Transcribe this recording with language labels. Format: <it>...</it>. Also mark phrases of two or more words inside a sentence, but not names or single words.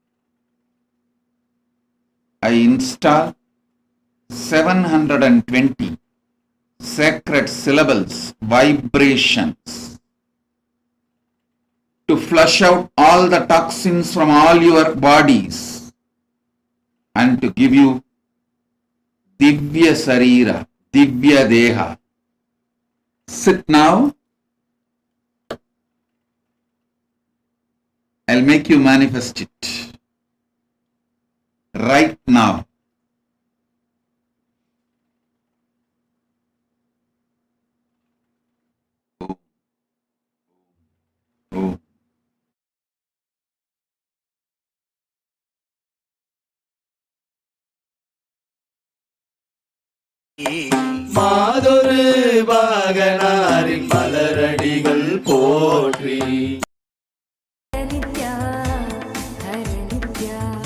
<en>I install 720 sacred syllables, vibrations, to flush out all the toxins from all your bodies and to give you</en> <sa>दिव्य शरीर, दिव्य देह.</sa> <en>Sit now. I'll make you manifest it. Right now. Oh.</en> <ta>மாதொரு பாகனாரின் மலரடிகள் போற்றி</ta> <sa>नित्या हर नित्या</sa>